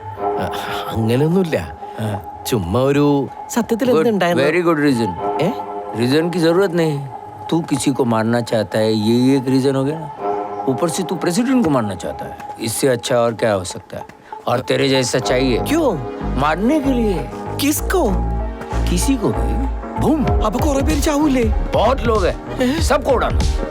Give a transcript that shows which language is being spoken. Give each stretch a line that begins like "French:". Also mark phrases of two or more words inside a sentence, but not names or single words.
Malayalam: അങ്ങനെയൊന്നുമില്ല, ചുമ്മാ ഒരു സത്യത്തിൽ എന്തുണ്ടായിരുന്നു.
English: very good reason.
Hindi: रीजन की जरूरत नहीं. तू किसी को मारना चाहता है, ये एक रीजन हो गया ना. ऊपर से तू प्रेसिडेंट को मारना चाहता है. इससे अच्छा और क्या हो सकता है? और तेरे जैसा चाहिए. क्यों? मारने के लिए. किसको? किसी को भी. बूम.
Malayalam: അപ്പൊ കുറെ പേര് ചാവൂലേ?
Hindi: बहुत लोग हैं, सबको उड़ाना.